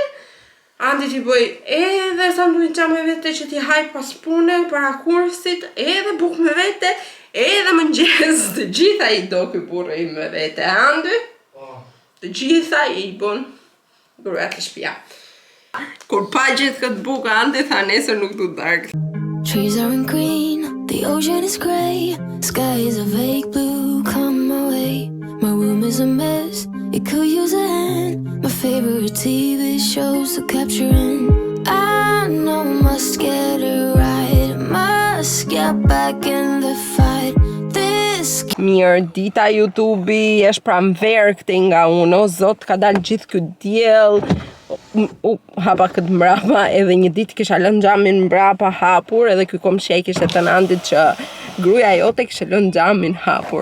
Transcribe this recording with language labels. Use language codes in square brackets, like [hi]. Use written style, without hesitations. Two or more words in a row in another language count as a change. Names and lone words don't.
[sq] Andi ti bëj edhe sanduiça me vete që ti haj pas pune, para kursit, edhe bukë me vete, edhe mëngjes, të gjitha i do ky burrë i me vete. Andi? Të gjitha i bën gruaja të shtëpia. Kur pa gjithë këtë bukë, Andi tha nesër nuk du darkë. [en] Trees aren't green, the ocean is grey, sky is a vague blue, come my way. My room is a mess, it could use a hand. My favorite TV shows to capture in. I know I must get it right, must get back in the fight. [sq] Mirë, dita YouTube-i është pranverë këti nga unë, o zot, ka dalë gjithë këtë diell, hapa këtë mbrapa, edhe një ditë kisha lënë xhamin mbrapa hapur, edhe ky komshia i kishte thënë Andit që gruaja jote kishte lënë xhamin hapur.